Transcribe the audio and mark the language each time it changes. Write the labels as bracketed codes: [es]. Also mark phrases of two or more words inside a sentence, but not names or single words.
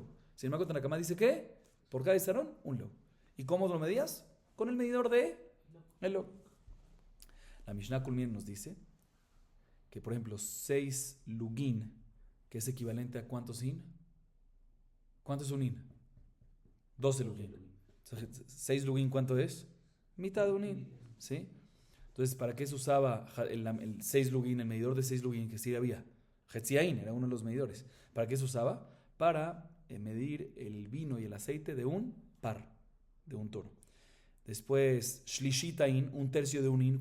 [es] Sin embargo, Tanakama dice que por cada esrón, un log. ¿Y cómo lo medías? Con el medidor de el log. La Mishnah Kulmien nos dice que, por ejemplo, 6 lugin, que es equivalente a ¿cuántos in? ¿Cuánto es un in? 12 lugin. 6 lugin, ¿cuánto es? Mitad de un in, ¿sí? Entonces, ¿para qué se usaba el 6 lugin, el medidor de 6 lugin que sí había? Hetziain era uno de los medidores. ¿Para qué se usaba? Para medir el vino y el aceite de un par, de un toro. Después, Shlishitain, un tercio de un in.